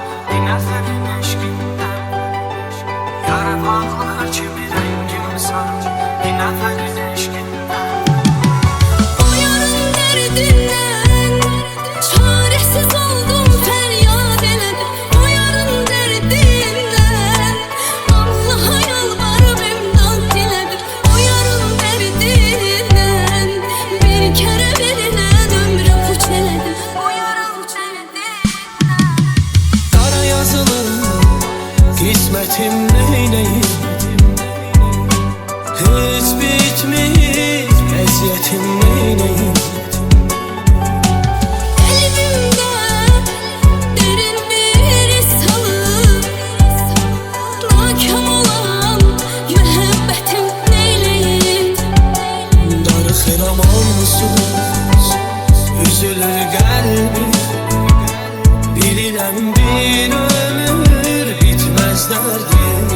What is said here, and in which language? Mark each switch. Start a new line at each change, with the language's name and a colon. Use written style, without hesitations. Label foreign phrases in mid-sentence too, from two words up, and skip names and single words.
Azerbaijani: Bir nəfərin eşqindən yarpaqlar kimi rəngim sarır. Bir nəfərin eşqindən
Turkish: O yarın derdinden çaresiz oldum, feryat eledim. O yarın derdinden Allah'a yalvarıp imdad diledim. O yarın derdinden bir kere verilen ömrü puç eledim. O yarın derdinden Kara yazılı kısmetim neyleyim, hiç bitmez eziyetim neyleyim. Kalbimde derin bir iz salıb, nakam olan mühabbetim neyleyim.
Azerbaijani: Darıxıram onsuz, üzülür qəlbim. Bilirəm bir ömür bitməz dərdim.